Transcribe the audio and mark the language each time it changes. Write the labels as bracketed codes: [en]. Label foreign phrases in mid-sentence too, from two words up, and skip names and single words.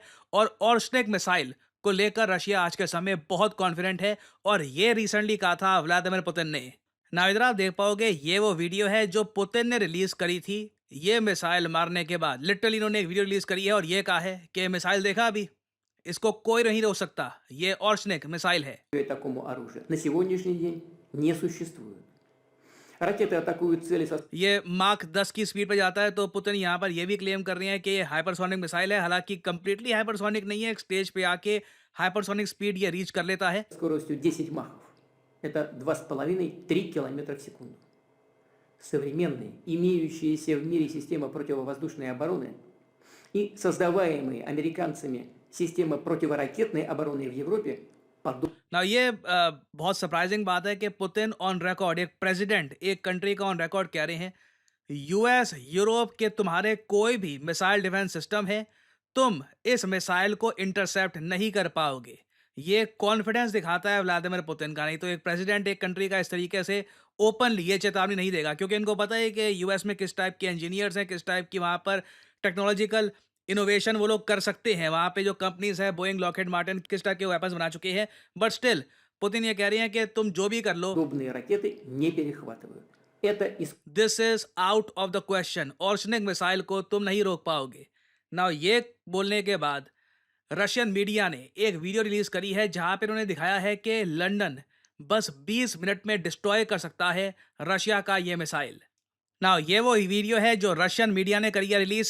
[hi] और ऑर्शनिक मिसाइल को लेकर रशिया आज के समय बहुत कॉन्फिडेंट है, और ये रिसेंटली कहा था व्लादिमीर पुतिन ने। ना इधर आप देख पाओगे, ये वो वीडियो है जो पुतिन ने रिलीज करी थी ये मिसाइल मारने के बाद। लिटरली इन्होंने एक वीडियो रिलीज करी है और ये कहा है कि मिसाइल देखा अभी, इसको कोई नहीं रोक सकता, ये ऑर्शनिक मिसाइल है। [ru] Такому оружию на сегодняшний день не существует. Ракеты атакуют цели со [hi] ये मार्क 10 की स्पीड पे जाता है, तो पुतिन यहाँ पर ये भी क्लेम कर रहे हैं कि ये [en] hypersonic missile [hi] है। हालांकि [en] completely hypersonic [hi] नहीं है, एक स्टेज पे आके [en] hypersonic speed [hi] ये रीच कर लेता है। [ru] скоростью 10 махов. Это 2,5-3 километра в секунду. Современные, имеющиеся в мире системы противовоздушной обороны и создаваемые американцами системы противоракетной обороны в Европе [hi] ना ये बहुत सरप्राइजिंग बात है कि पुतिन [en] on record, [hi] एक प्रेसिडेंट एक कंट्री का [en] on record [hi] कह रहे हैं, यूएस यूरोप के तुम्हारे कोई भी [en] missile defense system [hi] है, तुम इस मिसाइल को इंटरसेप्ट नहीं कर पाओगे। ये कॉन्फिडेंस दिखाता है व्लादिमीर पुतिन का। नहीं तो एक प्रेसिडेंट एक कंट्री का इस तरीके से ओपनली ये चेतावनी नहीं देगा, क्योंकि इनको पता है कि यूएस में किस टाइप के इंजीनियर्स हैं, किस टाइप की वहां पर [en] technological innovation [hi] वो लोग कर सकते हैं। वहाँ पे जो कंपनीज है, बोइंग, लॉकहीड मार्टिन, किस टाइप के वेपन्स बना चुके हैं। [en] but still [hi] पुतिन ये कह रही हैं कि तुम जो भी कर लो, [ru] Подобные ракеты не перехватывают. Это [en] this is out of the question, [hi] ऑर्शनिक मिसाइल को तुम नहीं रोक पाओगे। नाउ ये बोलने के बाद रशियन मीडिया ने एक वीडियो रिलीज करी है जहां पर उन्होंने दिखाया है कि लंदन बस 20 मिनट में डिस्ट्रॉय कर सकता है रशिया का ये मिसाइल। नाउ ये वो वीडियो है जो रशियन मीडिया ने करी है रिलीज।